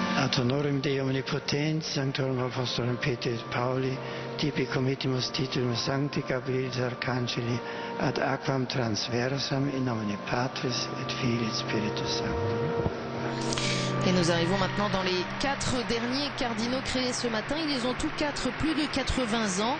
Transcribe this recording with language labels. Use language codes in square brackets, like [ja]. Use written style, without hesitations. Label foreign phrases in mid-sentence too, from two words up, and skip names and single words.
[la] Ad honorem Dei omnipotens, sanctorum apostolum Petri et Pauli, tibi committimus titulum Sancti Gabrielis Arcangeli, ad aquam transversam, in nomine Patris et Filii et Spiritus Sancti. [fr] Et nous arrivons maintenant dans les 4 derniers cardinaux créés ce matin. Ils ont tous 4 plus de 80 ans.